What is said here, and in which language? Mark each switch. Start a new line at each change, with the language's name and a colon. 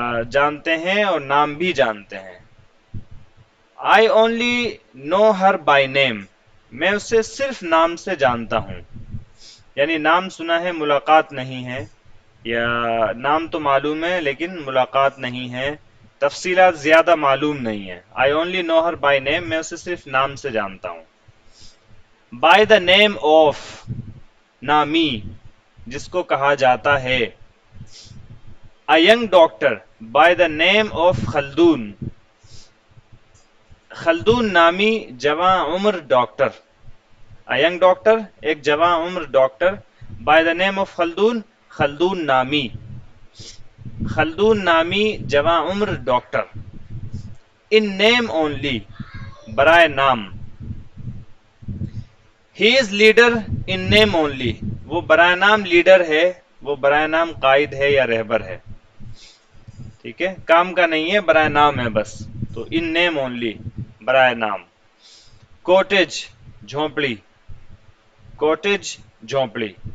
Urdu: جانتے ہیں اور نام بھی جانتے ہیں۔
English: I only know her by name،
Urdu: میں اسے صرف نام سے جانتا ہوں، یعنی نام سنا ہے، ملاقات نہیں ہے، یا نام تو معلوم ہے لیکن ملاقات نہیں ہے، تفصیلات زیادہ معلوم نہیں ہیں.
English: I only know her by name.
Urdu: میں اسے صرف نام سے جانتا ہوں.
English: By the name of
Urdu: نامی جس کو کہا جاتا ہے.
English: A young doctor by the name of Khaldoun.
Urdu: خلدون نامی جواں عمر ڈاکٹر.
English: A young doctor
Urdu: ایک جواں عمر doctor.
English: By the name of Khaldoun Khaldoun
Urdu: نامی. خلدون نامی جواں عمر ڈاکٹر.
English: In name only
Urdu: برائے نام.
English: He is leader in name only.
Urdu: وہ برائے نام لیڈر ہے, وہ برائے نام قائد ہے یا رہبر ہے. ٹھیک ہے, کام کا نہیں ہے, برائے نام ہے بس. تو
English: in name only
Urdu: برائے نام. کوٹیج جھونپڑی. کوٹیج جھونپڑی.